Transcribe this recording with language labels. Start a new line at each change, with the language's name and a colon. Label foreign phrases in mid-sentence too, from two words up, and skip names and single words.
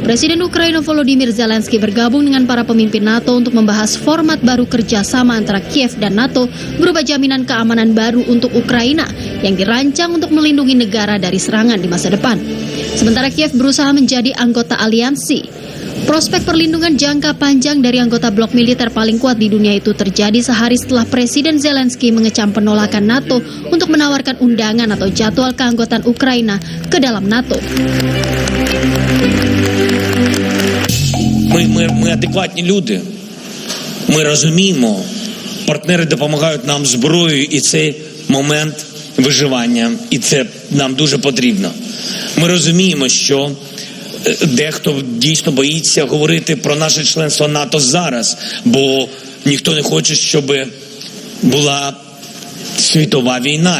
Indonesian: Presiden Ukraina Volodymyr Zelensky bergabung dengan para pemimpin NATO untuk membahas format baru kerjasama antara Kiev dan NATO berupa jaminan keamanan baru untuk Ukraina yang dirancang untuk melindungi negara dari serangan di masa depan. Sementara Kiev berusaha menjadi anggota aliansi. Prospek perlindungan jangka panjang dari anggota blok militer paling kuat di dunia itu terjadi sehari setelah Presiden Zelensky mengecam penolakan NATO untuk menawarkan undangan atau jadwal keanggotaan Ukraina ke dalam NATO.
Ukrainian: Ми адекватні люди, ми розуміємо, партнери допомагають нам зброєю, і це момент виживання, і це нам дуже потрібно. Ми розуміємо, що дехто дійсно боїться говорити про наше членство НАТО зараз, бо ніхто не хоче, щоб була світова війна.